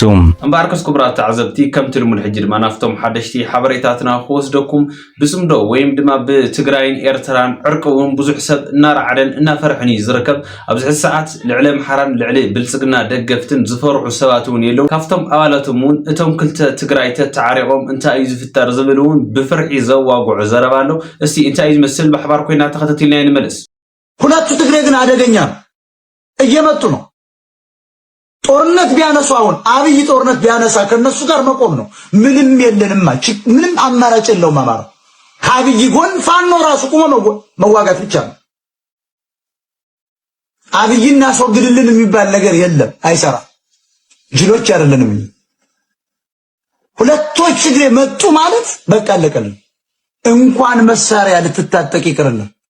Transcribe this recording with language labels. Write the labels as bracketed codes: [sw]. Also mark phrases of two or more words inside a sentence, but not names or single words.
[ti] እምበኣርከስ ክቡራት ተዓዘብቲ ከምቲ ልሙድ ሕጂ ድማ ናፍቶም ሓደሽቲ ሓበሬታትና ክወስደኩም ብጽምዶ ወይም ድማ ብትግራይን ኤርትራን ዕርቂ እውን ብዙሕ ሰብ እናረዓደን እናፈርሕን ዝርከብ ኣብዚ ሕዚ ሰዓት ልዕሊ ኣምሓራን ልዕሊ ብልጽግና ደገፍትን ዝፈርሑ ሰባት እውን የለው። ካብቶም ኣባላቶም እውን እቶም ክልተ ትግራይ ተተዓሪቆም እንታይ እዩ ዝፍጠር ዝብል እውን ብፍርሒ ዘዋጉዑ ዘረባ ኣሎ። እስቲ እንታይ እዩ ዝመስል ብሓባር ኮይና ተኸታተልና እንመለስ። [am] ሁለቱ ትግራይ ግን አደገኛ እየመጡ ነው። ጦርነት ቢያነሱ አሁን አብይ ጦርነት ቢያነሳ ከነሱ ጋር መቆም ነው። ምንም የለንም ምንም አማራጭ የለውም። አማራ ከአብይ ጎን ፋኖ ራሱ ቆሞ መዋጋት ብቻ ነው። አብይን አስወግድልን የሚባል ነገር የለም፣ አይሰራ። ጅሎች አይደለንም። ሁለቶች ትግራይ መጡ ማለት በቃ አለቀልን። እንኳን መሳሪያ ልትታጠቅ ይቅርልን።